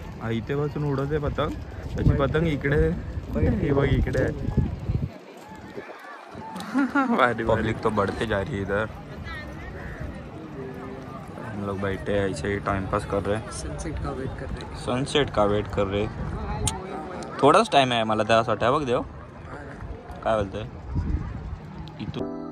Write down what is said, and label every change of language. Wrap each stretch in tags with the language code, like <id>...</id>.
<mr>इथे बसून उडत आहे पतंग, त्याची पतंग इकडे, हे बघ इकडे।</mr> <hi>पब्लिक तो बढ़ते जा रही है इधर। हम लोग बैठे हैं ऐसे ही टाइम पास कर रहे हैं, सनसेट का वेट कर रहे हैं। सनसेट का वेट कर रहे।</hi> <mr>थोडाच टाइम आहे मला त्यासाठी, बघ देव काय बोलतोय इथून।</mr>